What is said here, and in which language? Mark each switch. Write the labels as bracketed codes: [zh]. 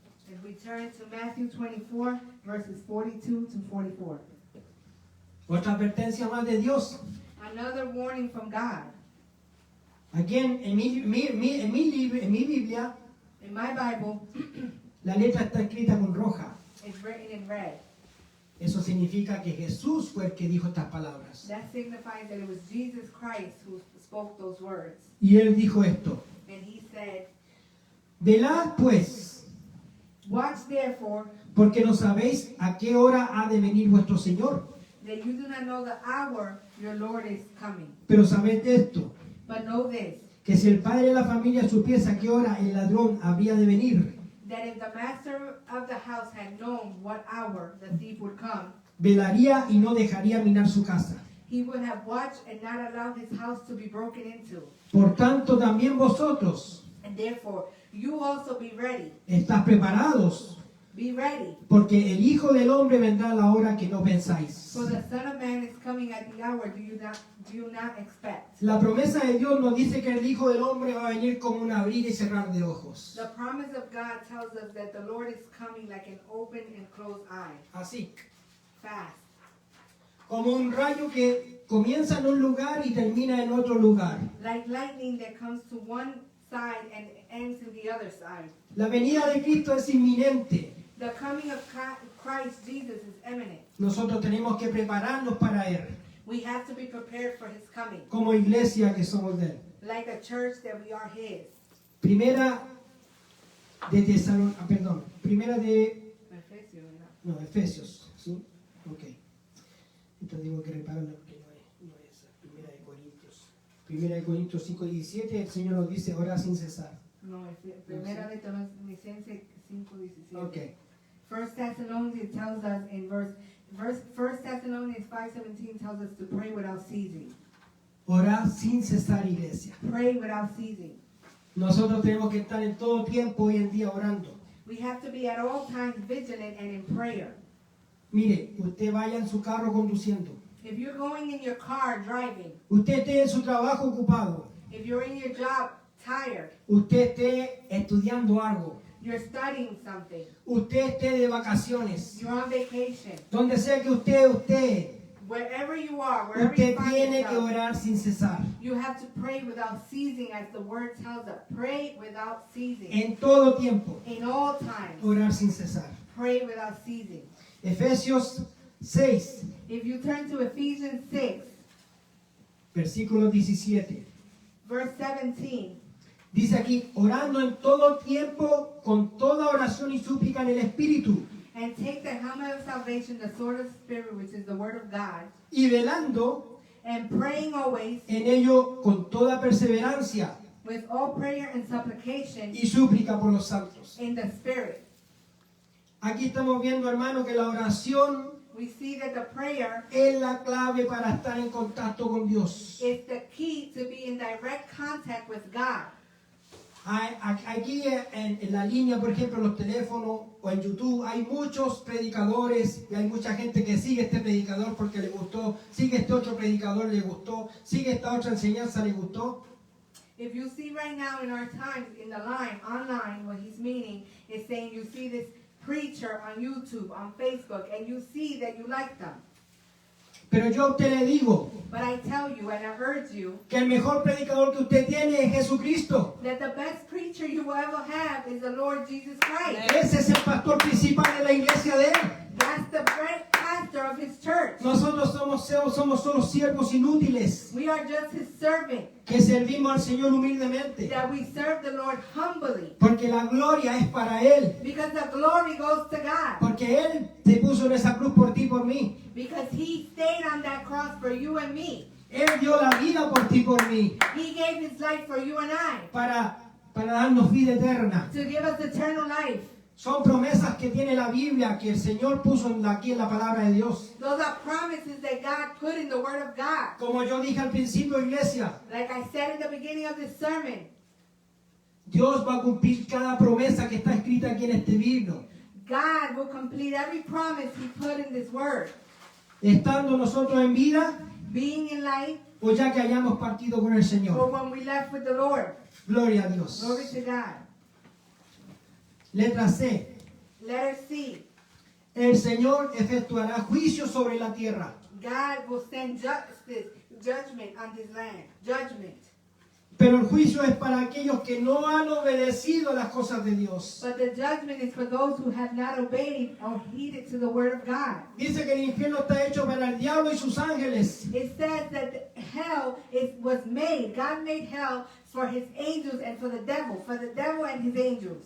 [en] And we turn to Matthew 24, verses 42 to 44. [es] Otra advertencia más de Dios. [en] Another warning from God. [es] Aquí en mi Biblia, [en] In my Bible, [es] la letra está escrita con roja. [en] it's written in red. [es] Eso significa que Jesús fue el que dijo estas palabras. [en] That signifies that it was Jesus Christ who spoke those words. [es] Y él dijo esto: [en] And he said, [es] velad pues, [en] watch therefore, [es] porque no sabéis a qué hora ha de venir vuestro Señor. [en] that you do not know the hour your Lord is coming. [es] Pero sabed esto, [en] But know this, [es] que si el padre de la familia supiese a qué hora el ladrón habría de venir, [en] that if the master of the house had known what hour the thief would come, [es] velaría y no dejaría minar su casa. [en] he would have watched and not allowed his house to be broken into. [es] Por tanto, también vosotros, [en] And therefore, you also be ready. [es] ¿Estás preparados? [en] Be ready. [es] Porque el Hijo del Hombre vendrá a la hora que no pensáis. [en] For the Son of Man is coming at the hour do you not expect. [es] La promesa de Dios nos dice que el Hijo del Hombre va a venir como un abrir y cerrar de ojos. [en] The promise of God tells us that the Lord is coming like an open and closed eye. [es] Así, [en] Fast. [es] como un rayo que comienza en un lugar y termina en otro lugar. [en] Like lightning that comes to one side and ends in the other side. [es] La venida de Cristo es inminente. [en] The coming of Christ Jesus is imminent. [es] Nosotros tenemos que prepararnos para Él, [en] We have to be prepared for his coming. [es] como iglesia que somos de Él. [en] Like a church that we are his. [es] Primera de Efesios, ¿sí? Ok. Entonces digo que repararla porque no es Primera de Corintios. Primera de Corintios 5:17, el Señor nos dice, orar sin cesar. No, Primera de Tesalonicenses 5:17. [en] Ok. First Thessalonians tells us in First Thessalonians 5:17 tells us to pray without ceasing. [es] Orar sin cesar, iglesia. [en] Pray without ceasing. [es] Nosotros tenemos que estar en todo tiempo hoy en día orando. [en] We have to be at all times vigilant and in prayer. [es] Mire, usted vaya en su carro conduciendo. [en] If you're going in your car driving, [es] Usted esté en su trabajo ocupado. [en] if you're in your job tired, [es] Usted esté estudiando algo. [en] you're studying something, [es] Usted esté de vacaciones. [en] you're on vacation, [es] Donde sea que usted [en] wherever you are, wherever you [es] usted [en] find [es] tiene que [en] yourself, [es] orar sin cesar. [en] you have to pray without ceasing, as the word tells us. Pray without ceasing. [es] En todo tiempo, [en] In all times, [es] orar sin cesar. [en] pray without ceasing. [es] Efesios 6, [en] If you turn to Ephesians 6, [es] versículo 17. [en] verse 17, [es] Dice aquí, orando en todo tiempo, con toda oración y súplica en el Espíritu, [en] and take the helmet of salvation, the sword of the Spirit, which is the word of God, [es] y velando [en] and praying always [es] en ello con toda perseverancia [en] with all prayer and supplication [es] y súplica por los santos. [en] in the Spirit. [es] Aquí estamos viendo, hermano, que la oración [en] We see that the prayer [es] es la clave para estar en contacto con Dios. [en] is the key to be in direct contact with God. [es] Aquí en la línea, por ejemplo, en los teléfonos o en YouTube, hay muchos predicadores y hay mucha gente que sigue este predicador porque le gustó, sigue este otro predicador, le gustó, sigue esta otra enseñanza, le gustó. [en] If you see right now in our times, in the line, online, what he's meaning is saying you see this preacher on YouTube, on Facebook, and you see that you like them. [es] Pero yo a usted le digo [en] But I tell you and I urge you [es] que el mejor predicador que usted tiene es Jesucristo. [en] that the best preacher you will ever have is the Lord Jesus Christ. [es] Ese es el pastor principal de la iglesia de Él. [en] That's the great pastor of his church. [es] Nosotros somos solo siervos inútiles [en] We are just his servant, [es] que servimos al Señor humildemente. [en] that we serve the Lord humbly. [es] Porque la gloria es para Él. [en] Because the glory goes to God. [es] Porque Él se puso en esa cruz por ti y por mí. [en] Because he stayed on that cross for you and me. [es] Él dio la vida por ti y por mí. [en] He gave his life for you and I [es] Para darnos vida eterna. [en] to give us eternal life. [es] Son promesas que tiene la Biblia, que el Señor puso aquí en la palabra de Dios. [en] Those are promises that God put in the Word of God. [es] Como yo dije al principio, iglesia, [en] Like I said in the beginning of this sermon, [es] Dios va a cumplir cada promesa que está escrita aquí en este libro. [en] God will complete every promise he put in this Word. [es] Estando nosotros en vida [en] Being in life [es] o ya que hayamos partido con el [en] or [es] Señor. [en] when we left with the Lord. [es] Gloria a Dios. [en] Glory to God. [es] Letra C. [en] Letter C. [es] El Señor efectuará juicio sobre la tierra. [en] God will send judgment on this land. Judgment. [es] Pero el juicio es para aquellos que no han obedecido las cosas de Dios. [en] But the judgment is for those who have not obeyed or heeded to the Word of God. [es] Dice que el infierno está hecho para el diablo y sus ángeles. [en] It says that hell was made. God made hell for his angels and for the devil and his angels.